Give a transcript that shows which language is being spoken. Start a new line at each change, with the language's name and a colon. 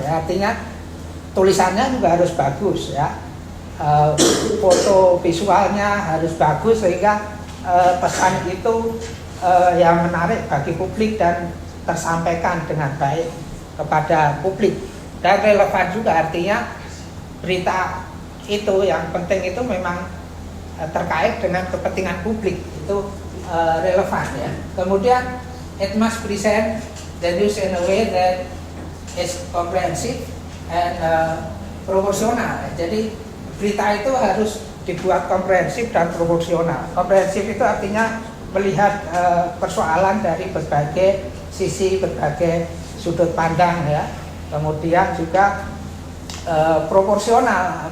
Indonesian: Ya, artinya tulisannya juga harus bagus, ya, foto visualnya harus bagus sehingga pesan itu yang menarik bagi publik dan tersampaikan dengan baik kepada publik dan relevan juga. Artinya berita itu yang penting itu memang terkait dengan kepentingan publik, itu relevan, ya.
English: Kemudian it must present the news in a way that is comprehensive and proporsional.
Indonesian: Jadi berita itu harus dibuat komprehensif dan proporsional. Komprehensif itu artinya melihat persoalan dari berbagai sisi, berbagai sudut pandang, ya. Kemudian juga proporsional.